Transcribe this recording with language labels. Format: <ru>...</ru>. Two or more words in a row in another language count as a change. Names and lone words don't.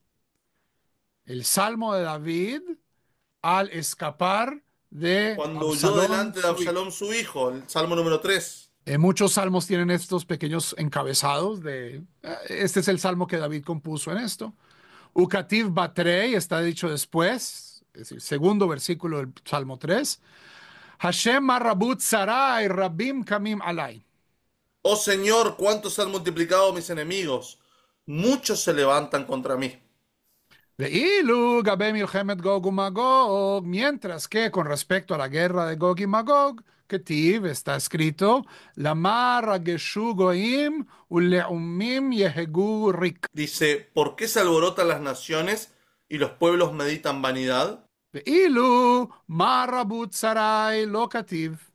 <es>El salmo de David al escapar de Cuando huyó Absalón, delante de su hijo. Absalón su hijo, el Salmo número 3. Muchos salmos tienen estos pequeños encabezados de, este es el salmo que David compuso en esto.</es> <arc>Ukativ Batrei</arc> <es>está dicho después, es decir, segundo versículo del Salmo 3.</es> <he>Hashem marabut sarai rabim kamim alai.</he> <es>Oh Señor, cuántos se han multiplicado mis enemigos. Muchos se levantan contra mí.</es> <he>Ve'ilu gabe milchemet Gog uMagog,</he> <es>mientras que con respecto a la guerra de Gog y Magog, Ketiv está escrito,</es> <he>Lamar ageshu goim uleumim yehegu rik.</he> <es>Dice, ¿por qué se alborotan las naciones y los pueblos meditan vanidad?</es> <he>Ve'ilu marabut sarai lo kativ.</he>